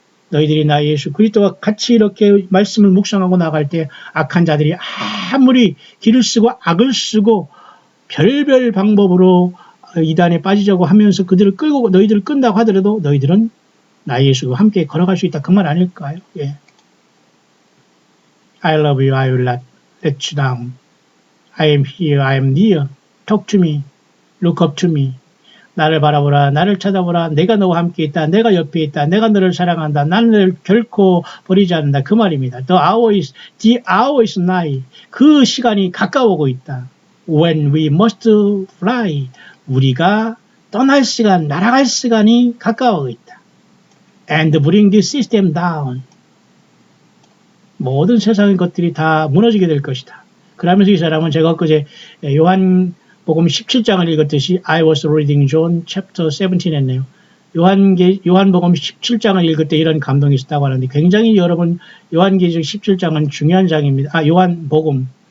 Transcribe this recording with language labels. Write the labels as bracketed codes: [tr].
[ko] 너희들이 나 예수 그리스도와 같이 이렇게 말씀을 묵상하고 나갈 때 악한 자들이 아무리 길을 쓰고 악을 쓰고 별별 방법으로 이단에 빠지자고 하면서 그들을 끌고 너희들을 끈다고 하더라도 너희들은 나 예수와 함께 걸어갈 수 있다. 그 말 아닐까요? 예. [en] I love you. I will not let you down. I am here. I am near. Talk to me. [ko] Look up to me. 나를 바라보라. 나를 쳐다보라. 내가 너와 함께 있다. 내가 옆에 있다. 내가 너를 사랑한다. 나는 너를 결코 버리지 않는다. 그 말입니다. [en] The hour is nigh. [ko] 그 시간이 가까워오고 있다. [en] When we must fly. [ko] 우리가 떠날 시간, 날아갈 시간이 가까워오고 있다. [en] And bring this system down. [ko] 모든 세상의 것들이 다 무너지게 될 것이다. 그러면서 이 사람은 제가 엊그제 요한복음 17장을 읽었듯이 [en] I was reading John chapter 17 [ko] 했네요. 요한복음 17장을 읽을 때 이런 감동이 있었다고 하는데 굉장히 여러분 요한계시록 17장은 중요한 장입니다. 요한복음.